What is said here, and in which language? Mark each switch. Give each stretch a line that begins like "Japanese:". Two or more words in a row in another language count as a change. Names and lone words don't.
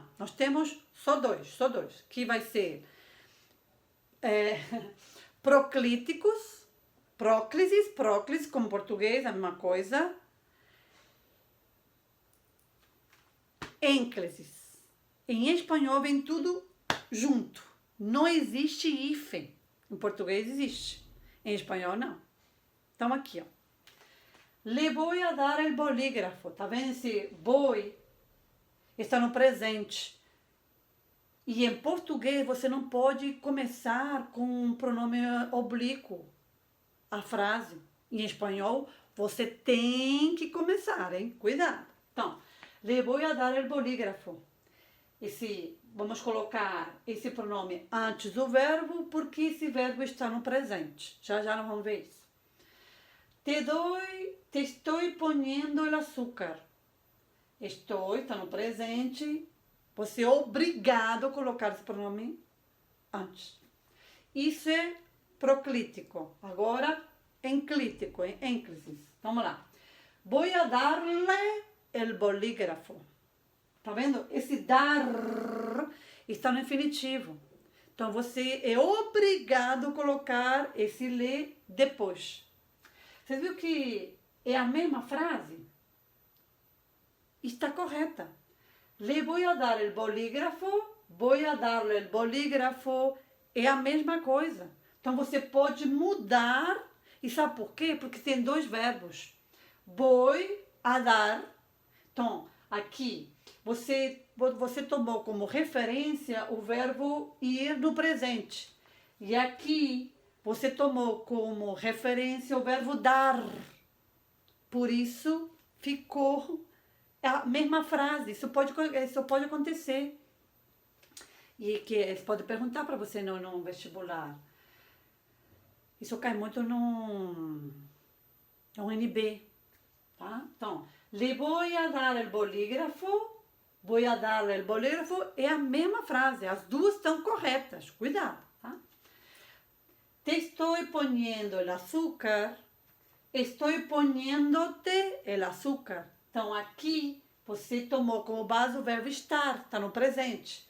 Portuguese: Nós temos só dois, que vai ser proclíticos, próclises, como português, a mesma coisa. Ênclises. Em espanhol vem tudo junto. Não existe hífen. Em português existe. Em espanhol, não. Então, aqui, ó.
Spanish: Le voy a dar el bolígrafo.
Portuguese: Tá vendo esse voy? Está no presente. E em português você não pode começar com um pronome oblíquo a frase. Em espanhol você tem que começar, hein? Cuidado. Então,
Spanish: le voy a dar el bolígrafo.
Portuguese: Vamos colocar esse pronome antes do verbo, porque esse verbo está no presente. Já nós vamos ver isso.
Spanish: Te estoy poniendo el azúcar.
Portuguese: Estou, está no presente. Você é obrigado a colocar esse pronome antes. Isso é proclítico. Agora, enclítico, ênclises. Vamos lá.
Spanish: Voy a darle el bolígrafo.
Portuguese: Tá vendo? Esse dar está no infinitivo. Então, você é obrigado a colocar esse le depois. Você viu que é a mesma frase? Está correta.
Spanish: Le voy a dar el bolígrafo, voy a darle el bolígrafo,
Portuguese: é a mesma coisa. Então, você pode mudar, e sabe por quê? Porque tem 2 verbos.
Spanish: Voy a dar.
Portuguese: Então, aqui, você tomou como referência o verbo ir no presente. E aqui, você tomou como referência o verbo dar. Por isso, ficou a mesma frase. Isso pode acontecer. E que eles podem perguntar para você no vestibular. Isso cai muito no NB. Tá? Então,
Spanish: le voy a dar el bolígrafo
Portuguese: vou dar o bolígrafo, é a mesma frase, as duas estão corretas, cuidado, tá? Te estou poniendo o açúcar, estou poniéndote o açúcar. Então, aqui, você tomou como base o verbo estar, está no presente.